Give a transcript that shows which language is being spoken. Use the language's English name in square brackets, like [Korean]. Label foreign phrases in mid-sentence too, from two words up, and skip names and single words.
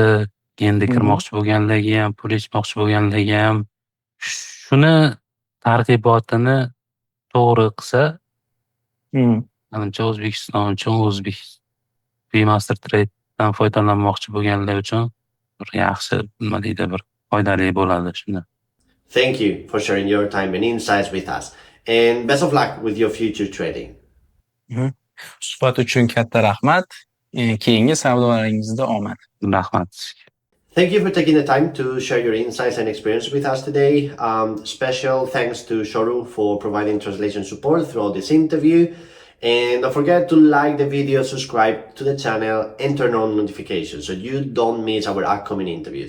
[Uzbek] Endi kirmoqchi bo'lganlarga ham, pul ichmoqchi bo'lganlarga ham shuni targ'ibotini to'g'ri qilsa, menimcha O'zbekiston uchun, Vmaster Trade'dan foydalanmoqchi bo'lganlar uchun bir yaxshi, nima deydi, bir foydali bo'ladi shunda. [English] Thank you for sharing your time and insights with us. And best of luck with your future trading. [Uzbek] Suhbat uchun katta rahmat. Keyingi savdolaringizda omad. Rahmat. [English] Thank you for taking the time to share your insights and experience with us today. Special thanks to Shoru for providing translation support throughout this interview. And don't forget to like the video, subscribe to the channel, and turn on notifications so you don't miss our upcoming interviews.